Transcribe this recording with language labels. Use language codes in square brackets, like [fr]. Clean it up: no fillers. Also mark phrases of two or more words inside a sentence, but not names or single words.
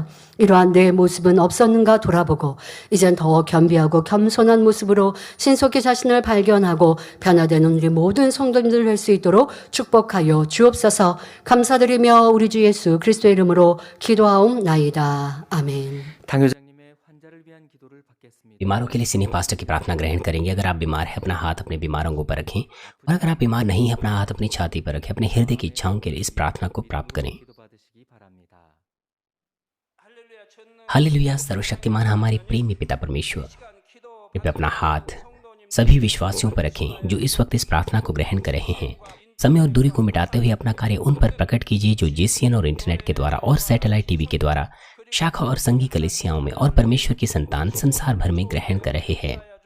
[ko] 이러한 내 모습은 없었는가 돌아보고 이젠 더 겸비하고 겸손한 모습으로 신속히 자신을 발견하고 변화되는 우리 모든 성도님들 될 수 있도록 축복하여 주옵소서. 감사드리며 우리 주 예수 그리스도의 이름으로 기도하옵나이다. 아멘. 당회장님의 환자를 위한 기도를 받겠습니다. [hi] बीमारों के लिए [en] senior pastor [hi] की प्रार्थना ग्रहण करेंगे। अगर आप बीमार हैं अपना हाथ अपने बीमारों के ऊपर रखें और अगर आप बीमार नहीं हैं अपना हाथ अपनी छाती पर रखें। अपने हृदय की इच्छाओं के लिए इस प्रार्थना को प्राप्त करें। [ko] 기도 받으시기 바랍니다. [hi] हालेलुया। सर्वशक्तिमान हमारे प्रेमी पिता परमेश्वर, कृपया अपना हाथ सभी विश्वासियों पर रखें जो इस वक्त इस प्रार्थना को ग्रहण कर रहे हैं। समय और दूरी को मिटाते हुए अपना कार्य उन पर प्रकट कीजिए जो जेसीएन और इंटरनेट के द्वारा और [en] satellite TV [hi] के द्वारा शाखा और संघी कलीसियाओं में और परमेश्वर की संतान संसार भर में ग्रहण कर रहे हैं।